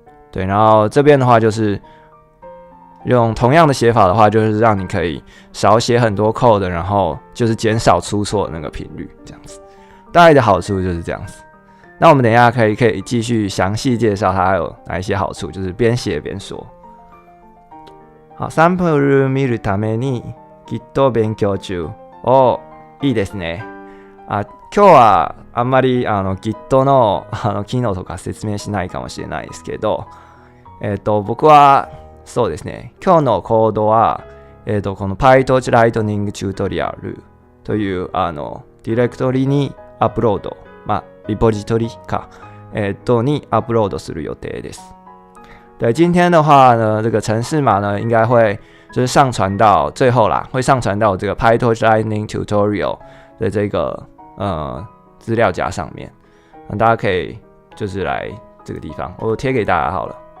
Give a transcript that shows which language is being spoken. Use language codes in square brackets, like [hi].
[zh] 对，然后这边的话就是用同样的写法的话，就是让你可以少写很多 code， 然后就是减少出错的那个频率，这样子。大概的好处就是这样子。那我们等一下可以继续详细介绍它有哪一些好处，就是边写边说。 [ja] 好、サンプル見るために Git 勉強中。いいですね。今日はあんまりGit の機能とか説明しないかもしれないですけど、僕はそうですね。今日のコードはこの PyTorch Lightning Tutorial というディレクトリにアップロード、リポジトリかにアップロードする予定です。 [zh] 对，今天的话呢，这个程式码呢，应该会就是上传到最后啦，会上传到这个 PyTorch Lightning Tutorial 的这个资料夹上面，大家可以就是来这个地方，我贴给大家好了。